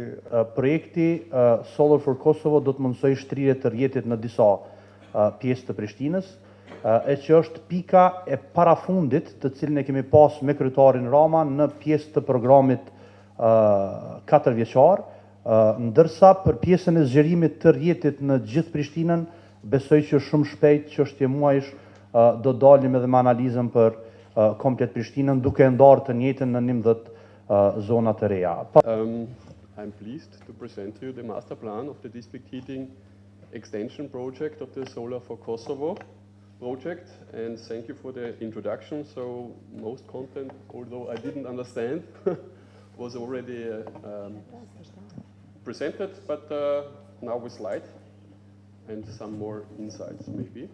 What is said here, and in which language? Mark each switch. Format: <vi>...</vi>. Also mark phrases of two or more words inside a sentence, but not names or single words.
<sq>Projekti Solar for Kosovo do të mundësoj shtrirje të rrjetit në disa pjesë të Prishtinës, e që është pika e parafundit të cilën e kemi pas me kryetarin Rama në pjesë të programit 4 vjeçar, ndërsa për pjesën e zgjerimit të rrjetit në gjithë Prishtinën, besoj që shumë shpejt çështje muajsh do dalim edhe me analizën për komplet Prishtinën, duke ndarë të njëjtën në 11 zona të reja.</sq> <en>I'm pleased to present to you the master plan of the district heating extension project of the Solar for Kosovo project, and thank you for the introduction. So most content, although I didn't understand, was already presented, but now with slide and some more insights maybe.</en>